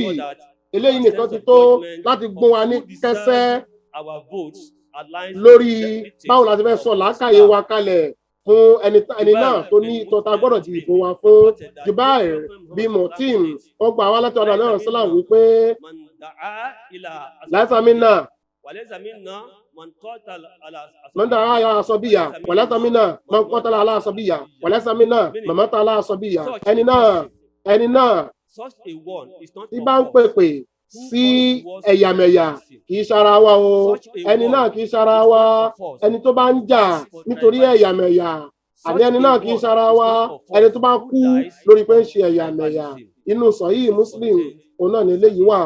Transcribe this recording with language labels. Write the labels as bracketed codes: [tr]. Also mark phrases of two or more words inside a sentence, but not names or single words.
[yo] Eléyìí nìkan ti tó láti gún wa ní kẹsẹ́ lórí báwo la ti fẹ́ sọ làákàyè wa kalẹ̀ fún ẹni náà tó ní ìtọ́ta gbọ́dọ̀ di ìbò wa fún. Jubair bí Motim wọ́n gbà wá láti ọ̀dọ̀ náà sọ́là wípé láìsàmínà [ar] من دعا على عصبية وليس منا من قتل على عصبية وليس منا من مات على عصبية. [yo] ẹni náà tí bá ń pèpè sí ẹ̀yàmẹ̀yà kì í ṣara wa o. Ẹni náà kì í ṣara wa. Ẹni tó bá ń jà nítorí ẹ̀yàmẹ̀yà àbí ẹni náà kì í ṣara wa. Ẹni tó bá kú lórí pé ń ṣe ẹ̀yàmẹ̀yà. Inú Sahib Muslim òun náà ní eléyìí wà.